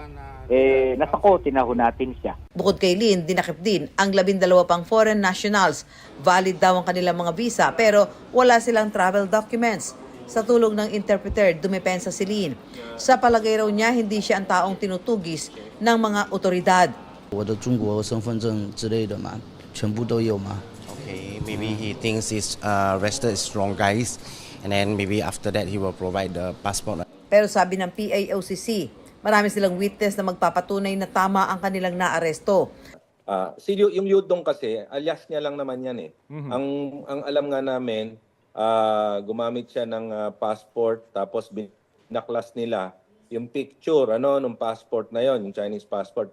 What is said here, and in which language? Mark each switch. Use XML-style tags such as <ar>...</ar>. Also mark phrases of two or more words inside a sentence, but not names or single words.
<tl>Nasakotin na ho natin siya. Bukod kay Lin, dinakip din ang 12 pang</tl> <en>foreign nationals.</en> <tl>Valid daw ang kanilang mga visa pero wala silang</tl> <en>travel documents.</en> <tl>Sa tulong ng interpreter, dumepensa si Lin. Sa palagay raw niya, hindi siya ang taong tinutugis ng mga otoridad.</tl> <zh>我的中国身份证之类的嘛，全部都有嘛。</zh> <en>Okay, maybe he thinks he's arrested is wrong guys, and then maybe after that he will provide the passport.</en> <tl>Pero sabi ng PAOCC, marami silang witness na magpapatunay na tama ang kanilang naaresto. Yung Yudong kasi, alias niya lang naman yan eh. Ang alam nga namin, gumamit siya ng passport tapos binaklas nila yung picture nung passport na yon, yung</tl> <en>Chinese passport.</en>